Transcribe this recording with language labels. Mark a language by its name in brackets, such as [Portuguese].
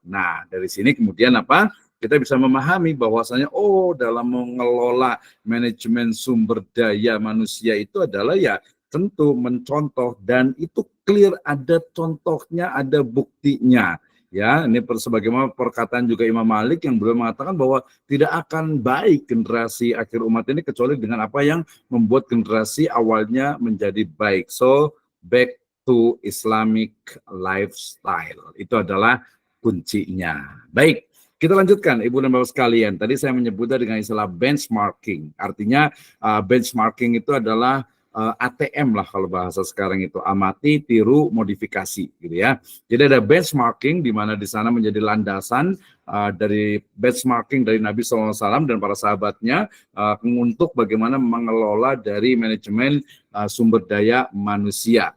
[Indonesian] Nah, dari sini kemudian apa? Kita bisa memahami bahwasanya dalam mengelola manajemen sumber daya manusia itu adalah ya tentu mencontoh, dan itu clear, ada contohnya, ada buktinya. Ya, ini sebagaimana perkataan juga Imam Malik yang beliau mengatakan bahwa tidak akan baik generasi akhir umat ini kecuali dengan apa yang membuat generasi awalnya menjadi baik. [English] So, back to Islamic lifestyle. [Indonesian] Itu adalah kuncinya. Baik, kita lanjutkan Ibu dan Bapak sekalian. Tadi saya menyebutnya dengan istilah benchmarking. Artinya benchmarking itu adalah ATM lah kalau bahasa sekarang itu, amati, tiru, modifikasi gitu ya. Jadi ada benchmarking di mana di sana menjadi landasan dari benchmarking dari Nabi SAW dan para sahabatnya untuk bagaimana mengelola dari manajemen sumber daya manusia.